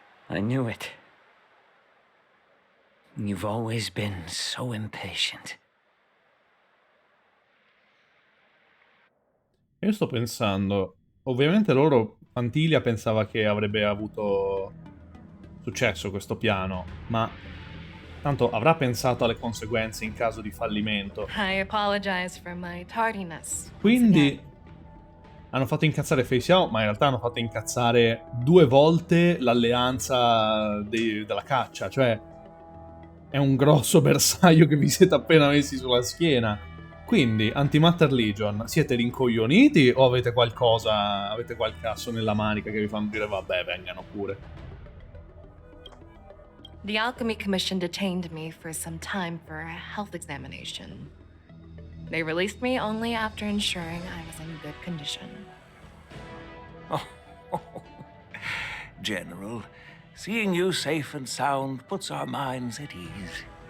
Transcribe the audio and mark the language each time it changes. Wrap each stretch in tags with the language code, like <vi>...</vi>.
<en>I knew it. You've always been so impatient.</en> <it>Io sto pensando, ovviamente loro, Antilia pensava che avrebbe avuto successo questo piano, ma tanto avrà pensato alle conseguenze in caso di fallimento.</it> <en>I apologize for my tardiness.</en> <it>Quindi hanno fatto incazzare Fei Xiao, ma in realtà hanno fatto incazzare 2 volte l'alleanza della caccia, cioè è un grosso bersaglio che vi siete appena messi sulla schiena. Quindi, Antimatter Legion, siete rincoglioniti o avete qualcosa, avete qualche asso nella manica che vi fanno dire vabbè, vengano pure?</it> <en>The Alchemy Commission detained me for some time for a health examination. They released me only after ensuring I was in good condition. General, seeing you safe and sound puts our minds at ease.</en>